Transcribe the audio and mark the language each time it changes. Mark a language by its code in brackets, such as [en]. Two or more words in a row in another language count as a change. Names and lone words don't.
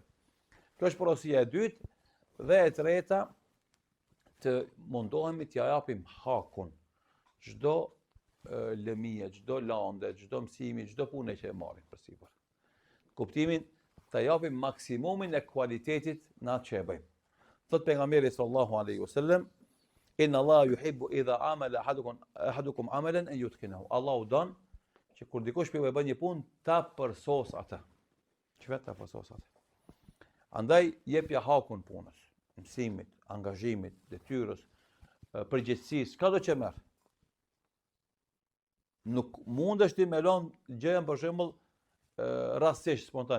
[sq] Kjo është porosia e dytë. Dhe e treta, të mundohemi t'ja japim hakun çdo lëmije, çdo lande, çdo mësimi, çdo punë që e marrim përsipër. Kuptimin të japim maksimumin e kualitetit në atë që e bëjmë. Thot pejgamberi [ar] صلى الله عليه وسلم، إن الله يحب إذا عمل أحدكم عملا أن يتقنه. [sq] Allahu don që kur dikush për e bën një punë ta përsos atë. Çfarë ta përsos atë? Andaj jepja hakun punës, mësimit, angazhimit, detyrës, përgjegjësisë, çka do që merr. Nuk mundesh ti me lënë gjën për shembull rastësisht spontane.